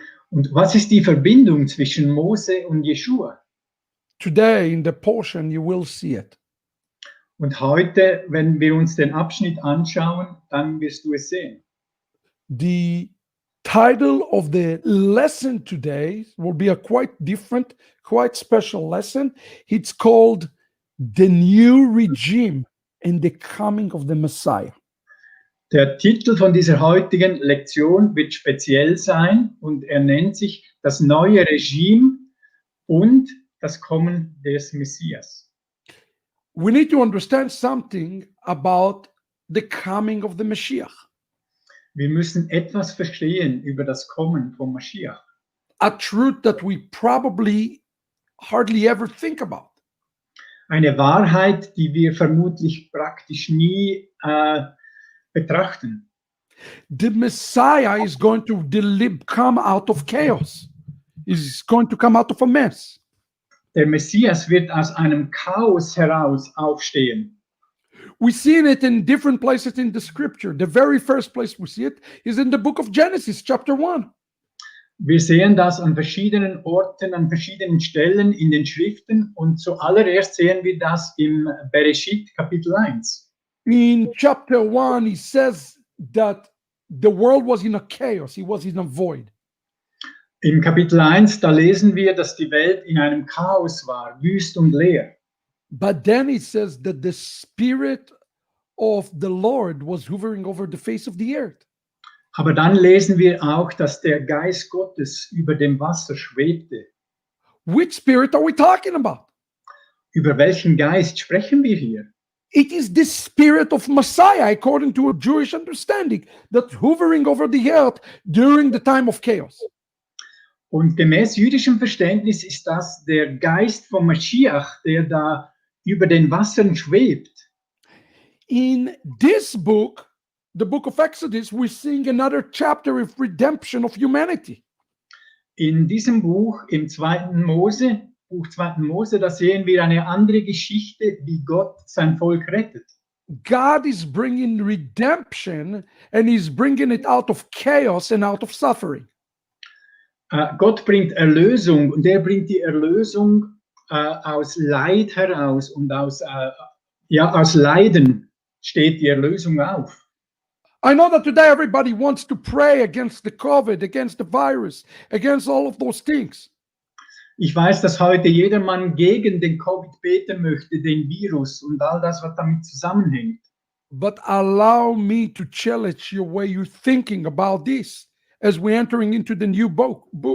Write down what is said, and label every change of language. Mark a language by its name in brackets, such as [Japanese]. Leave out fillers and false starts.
[German] Und was ist die Verbindung zwischen Mose und Jeschua? [English] Today, in the portion, you will see it. [German] Und heute, wenn wir uns den Abschnitt anschauen, dann wirst du es sehen. [English] The title of the lesson today will be a quite different, quite special lesson. It's called The New Regime and the Coming of the Messiah. [German] Der Titel von dieser heutigen Lektion wird speziell sein und er nennt sich das neue Regime und das Kommen des Messias. [English] We need to understand something about the coming of the Mashiach. [German] Wir müssen etwas verstehen über das Kommen von Mashiach. [English] A truth that we probably hardly ever think about. [German] Eine Wahrheit, die wir vermutlich praktisch nie betrachten. [English] The Messiah is going to come out of chaos. Is going to come out of a mess. [German] Der Messias wird aus einem Chaos heraus aufstehen. [English] We see it in different places in the scripture. The very first place we see it is in the book of Genesis, chapter 1. [German] Wir sehen das an verschiedenen Orten, an verschiedenen Stellen in den Schriften und zuallererst sehen wir das im Bereshit, Kapitel 1. [English] In chapter 1, he says that the world was in a chaos, it was in a void. [German] Im Kapitel 1, da lesen wir, dass die Welt in einem Chaos war, wüst und leer. [English] But then it says that the Spirit of the Lord was hovering over the face of the earth. [German] Aber dann lesen wir auch, dass der Geist Gottes über dem Wasser schwebte. [English] Which spirit are we talking about? [German] Über welchen Geist sprechen wir hier? [English] It is the spirit of Messiah, according to a Jewish understanding, that's hovering over the earth during the time of chaos. [German] Und gemäß jüdischem Verständnis ist das der Geist von Mashiach, der da über den Wassern schwebt. [English] In this book, the book of Exodus, we're seeing another chapter of redemption of humanity. [German] In diesem Buch, im Buch 2. Mose, da sehen wir eine andere Geschichte, wie Gott sein Volk rettet. [English] God is bringing redemption and he's bringing it out of chaos and out of suffering. [German] Gott bringt Erlösung und er bringt die Erlösung aus Leid heraus und aus Leiden steht die Erlösung auf. [English] I know that today everybody wants to pray against the COVID, against the virus, against all of those things. [German] Ich weiß, dass heute jedermann gegen den Covid beten möchte, den Virus und all das, was damit zusammenhängt. [English] But allow me to challenge your way you're thinking about this as we're entering into the new book.